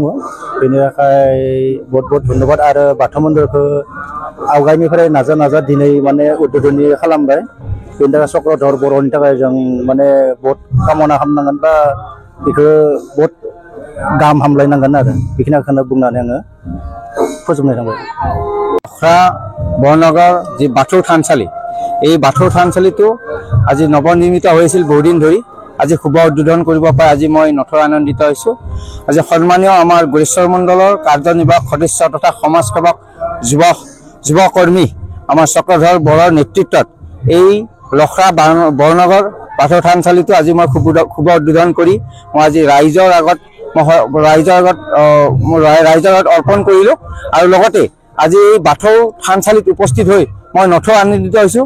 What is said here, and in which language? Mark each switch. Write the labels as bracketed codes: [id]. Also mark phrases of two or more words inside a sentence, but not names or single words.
[brx] बेनि थाखाय बहुत बहुत धन्यबाद आरो बाथौ मन्दिरखौ आवगायनिफ्राय नाजा दिनै माने उद्बोधन खालामबाय। बेनि थाखाय चक्रधर बर'नि थाखाय जों माने बहुत कामना खालामनांगोन बा बेखौ बहुत गाहाम हामलायनांगोन आरो बेखिनिखौनो बुंनानै आङो फोजोबनाय थांबाय। [as] लख्रा बरनगर जी बाथौ थानसाली এই বাথৌ থানচালিটো আজি নৱনিৰ্মিত হৈছিল বহুদিন ধৰি। আজি শুভ উদ্বোধন কৰিব পাই আজি মই নথৈ আনন্দিত হৈছোঁ। আজি সন্মানীয় আমাৰ গৰেশ্বৰ মণ্ডলৰ কাৰ্যনিৰ্বাহক সদস্য তথা সমাজসেৱক যুৱকৰ্মী আমাৰ চক্ৰধৰ বৰৰ নেতৃত্বত এই লখ্ৰা বৰনগৰ বাথৌ থানচালিটো আজি মই শুভ উদ্বোধন কৰি মই আজি ৰাইজৰ আগত অৰ্পণ কৰিলোঁ আৰু লগতে আজি এই বাথৌ থানচালিত উপস্থিত হৈ মই নথৈ আনন্দিত হৈছোঁ।